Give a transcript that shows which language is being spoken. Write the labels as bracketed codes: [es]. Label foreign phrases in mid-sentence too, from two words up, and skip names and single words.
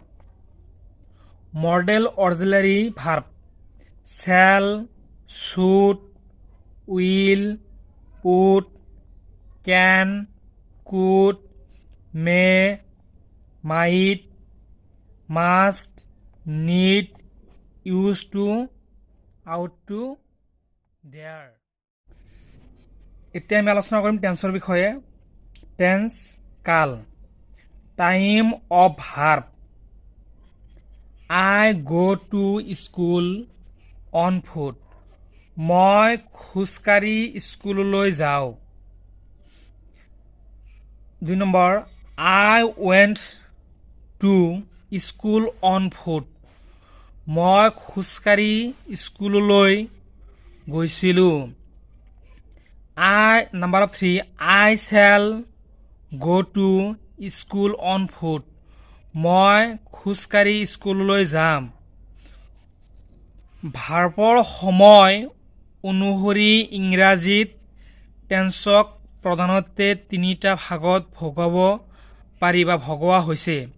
[en] model auxiliary verb shall should will would can could may might must need used to ought to dare [as] এতিয়া আমি আলোচনা কৰিম টেন্সৰ বিষয়ে টেন্স কাল টাইম অফ ভাৰ্ব [en] I go to school on foot [as] মই খোজকাঢ়ি স্কুললৈ যাওঁ [en] 2 নম্বৰ I went to school on foot [as] মই খোজকাঢ়ি স্কুললৈ গৈছিলোঁ [en] number of 3 I shall go to school on foot [as] মই খোজকাঢ়ি স্কুললৈ যাম ভাৰ্বৰ সময় অনুসৰি ইংৰাজীত টেন্সক প্ৰধানতে তিনিটা ভাগত ভগাব পাৰি বা ভগোৱা হৈছে